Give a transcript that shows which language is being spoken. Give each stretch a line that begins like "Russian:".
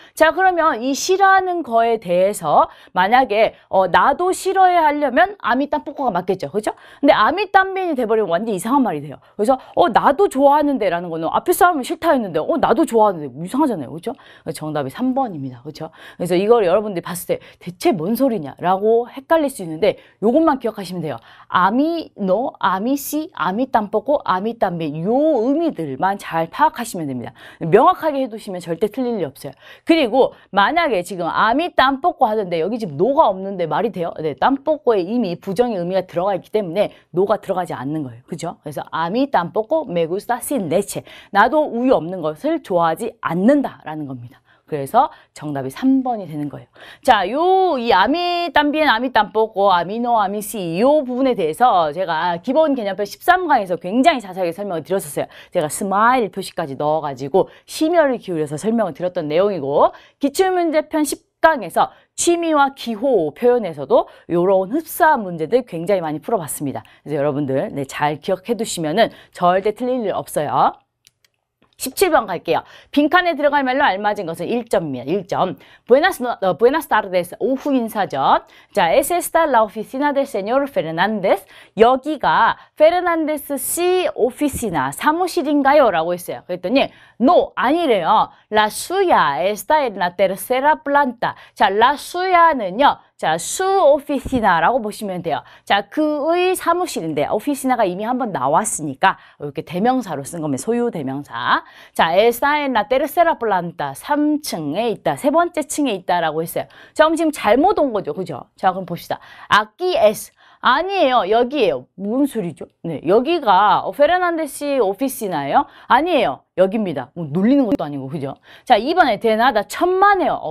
Korean: 자, 그러면 이 싫어하는 거에 대해서 만약에 나도 싫어해 하려면
Spanish: a mí tampoco
Korean: 가 맞겠죠. 그렇죠? 근데
Spanish: a mí también
Korean: 이 돼버리면 완전 이상한 말이 돼요. 그래서 나도 좋아하는데 라는 거는 앞에 사람은 싫다 했는데 나도 좋아하는데 이상하잖아요. 그렇죠? 정답이 3번입니다. 그렇죠? 그래서 이걸 여러분들이 봤을 때 대체 뭔 소리냐 라고 헷갈릴 수 있는데 요것만 기억하시면 돼요.
Spanish: a mí no, a mí sí, a mí tampoco, a mí también
Korean: 요 의미들만 잘 파악하시면 됩니다. 명확하게 해두시면 절대 틀릴 일 없어요. 그리고 만약에 지금 a mí tampoco 하던데 여기 지금 no가 없는데 말이 돼요? 네, tampoco에 이미 부정의 의미가 들어가 있기 때문에 no가 들어가지 않는 거예요. 그죠?
Spanish: 그래서 a mí tampoco me gusta sin leche.
Korean: 나도 우유 없는 것을 좋아하지 않는다라는 겁니다. 그래서 정답이 3번이 되는 거예요. 자, 이 아미 también, 아미 tampoco, 아미 no, 아미 sí 요 부분에 대해서 제가 기본 개념표 13강에서 굉장히 자세하게 설명을 드렸었어요. 제가 스마일 표시까지 넣어가지고 심혈을 기울여서 설명을 드렸던 내용이고 기출문제편 10강에서 취미와 기호 표현에서도 이런 흡사 문제들 굉장히 많이 풀어봤습니다. 그래서 여러분들 잘 기억해 두시면은 절대 틀릴 일 없어요. 17번 갈게요. 빈칸에 들어갈 말로 알맞은 것은 1점입니다. 1점.
Spanish: Buenas tardes.
Korean: 오후 인사죠.
Spanish: 자, ¿Es esta la oficina del señor Fernández?
Korean: 여기가 페르난데스 씨 오피시나 사무실인가요? 라고 했어요. 그랬더니 no, 아니래요.
Spanish: La suya está en la tercera planta.
Korean: 자, la suya는요. 자, su oficina라고 보시면 돼요. 자, 그의 사무실인데 오피시나가 이미 한번 나왔으니까 이렇게 대명사로 쓴 겁니다. 소유 대명사.
Spanish: 자, está en la tercera planta.
Korean: 3층에 있다. 세 번째 층에 있다라고 했어요. 자, 그럼 지금 잘못 온 거죠. 그죠? 자, 그럼 봅시다.
Spanish: aquí es.
Korean: 아니에요. 여기에요. 무슨 소리죠? 네, 여기가 페르난데스 오피시나예요? 아니에요. 여기입니다. 뭐 놀리는 것도 아니고, 그죠? 자, 2번에 대나다 천만에요.